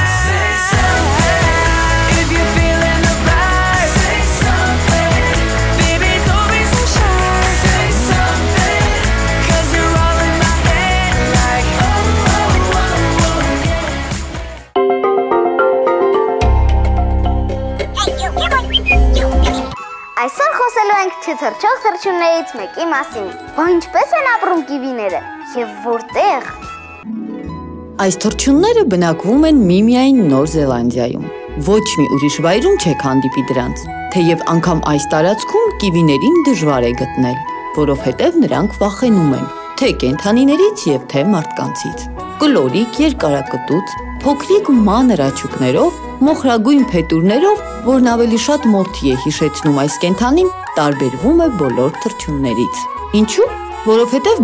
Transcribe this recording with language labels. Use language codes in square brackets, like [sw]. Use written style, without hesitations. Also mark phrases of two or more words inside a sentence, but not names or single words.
[en] Say something. If you're feeling the vibe, say something. Baby, don't be so shy. Say something. 'Cause you're all in my head like oh, oh, oh, oh, yeah. [hy] Այսօր խոսելու ենք չթրջող թռչուններից մեկի մասին։ Բա ինչպես են ապրում կիվիները եւ որտեղ։ Այս թռչունները բնակվում են միմիայն Նոր Զելանդիայում։ Ոչ մի ուրիշ վայրում չեք հանդիպի դրանց, թեև անգամ այս տարածքում կիվիներին դժվար է գտնել, որովհետև նրանք վախենում են թե կենդանիներից եւ թե մարդկանցից։ Կլորիկ երկարակտուց, փոքրիկ մանր աչուկներով, մոխրագույն փետուրներով, որն ավելի շատ մորթի է հիշեցնում այս կենդանին, տարբերվում է բոլոր թռչուններից։ Ինչու՞։ Որովհետև